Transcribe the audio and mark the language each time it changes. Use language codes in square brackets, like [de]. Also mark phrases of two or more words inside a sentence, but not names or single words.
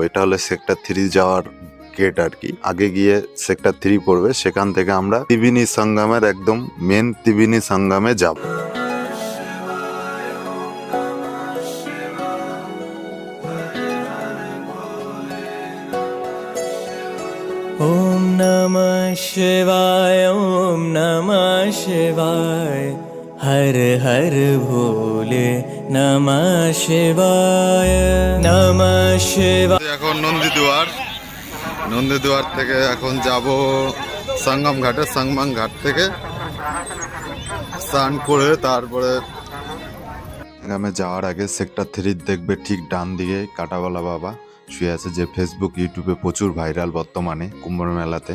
[bn] এটা হলো সেক্টর 3 যাওয়ার গেট আর কি। আগে গিয়ে সেক্টর 3 পড়বে, সেখান থেকে আমরা ত্রিবেণী সঙ্গমের একদম মেন ত্রিবেণী সঙ্গমে যাব। [sa] ओम नमः शिवाय, ओम नमः शिवाय, हर हर भोले नमः शिवाय, नमः शिवाय। [bn] এখন নন্দীদুয়ার থেকে এখন যাব সঙ্গম ঘাটে। সঙ্গম ঘাট থেকে স্নান করে তারপরে গ্রামে যাওয়ার আগে সেক্টর 3 দেখবে ঠিক ডান দিকে কাটাওয়ালা বাবা শুয়ে আছে, যে ফেসবুক ইউটিউবে প্রচুর ভাইরাল বর্তমানে কুম্ভ মেলাতে।